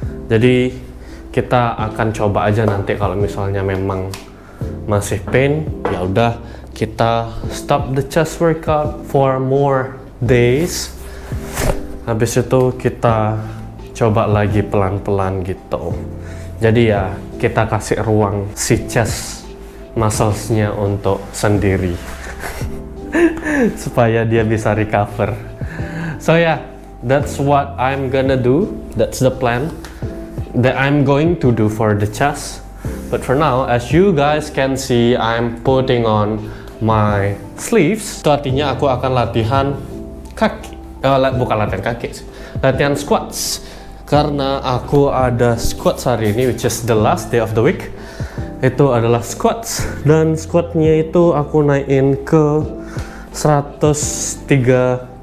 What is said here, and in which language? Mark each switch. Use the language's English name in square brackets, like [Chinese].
[Indonesian] Jadi kita akan coba aja nanti kalau misalnya memang masih pain, ya udah kita [English] stop the chest workout for more days. [Indonesian] Habis itu kita coba lagi pelan-pelan gitu. Jadi ya kita kasih ruang si chest muscles-nya untuk sendiri supaya dia bisa recover. [English] So yeah, that's what I'm gonna do. That's the plan that I'm going to do for the chest. But for now, as you guys can see, I'm putting on my sleeves. [Indonesian] Itu artinya aku akan latihan kaki. Bukan latihan kaki sih, latihan squats. Karena aku ada squats hari ini, [English] which is the last day of the week. [Indonesian] Itu adalah squats, dan squatnya itu aku naikin ke 137,5.